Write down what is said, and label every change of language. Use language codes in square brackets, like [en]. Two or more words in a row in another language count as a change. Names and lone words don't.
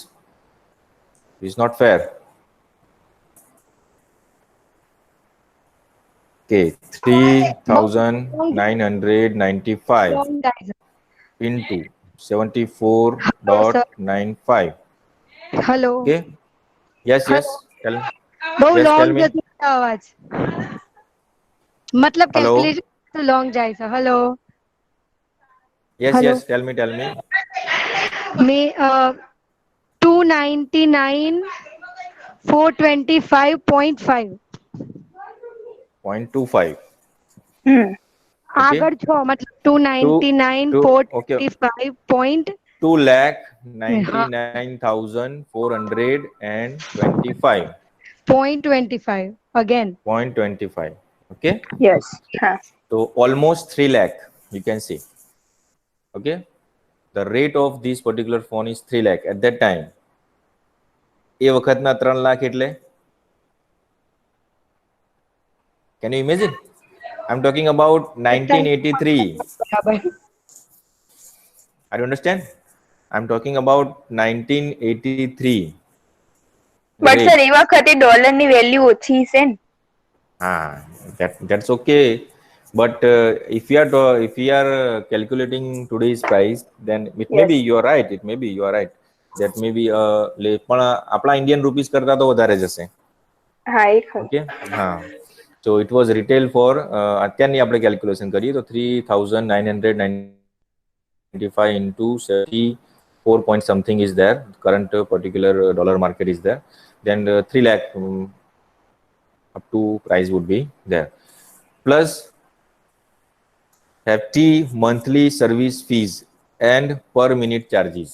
[en] It's not fair. Okay, 3995 Long guys. into Hello, sir. 74.95. हेलो Okay. Yes, हेलो yes. Tell. [gu] બહુ [en] Yes, tell લોંગ me. [gu] જતો છે અવાજ મતલબ [en] Hello. [gu] કેલ્ક્યુલેશન તો લોંગ જાય છે हेलो [en] Yes, हेलो yes. Tell me. Tell me. [hi] मे 299 425.5 [en] 0.25. Okay. [gu] આગળ છો મતલબ [en] Two. 299 Two. Okay. 425 point 2,99,425. point 25 again 0.25. Okay. Yes. हाँ. So almost 3 lakh. You can see. Okay. The rate of this particular phone is 3 lakh at that time. [gu] એ વખતના 3 લાખ એટલે [en] can you imagine? I'm talking about 1983. [gu] બરાબર [en] Are you understand? I'm talking about 1983. But Rate. sir, [gu] એ વખતે ડોલરની વેલ્યુ ઓછી છે ને. [en] That's okay. But if we are calculating today's price, then it may Yes. be you are right. It may be you are right. That may be [gu] પણ આપણા [en] Indian rupees [gu] કરતા તો વધારે જશે. હા એ ખરું. Okay. હા. [en] So it was retail for [gu] અત્યારની આપણે [en] calculation [gu] કરીએ તો [en] 3,995 into 74 point something is there. Current particular dollar market is there. Then 3 lakh up to price would be there. Plus hefty monthly service fees and per minute charges.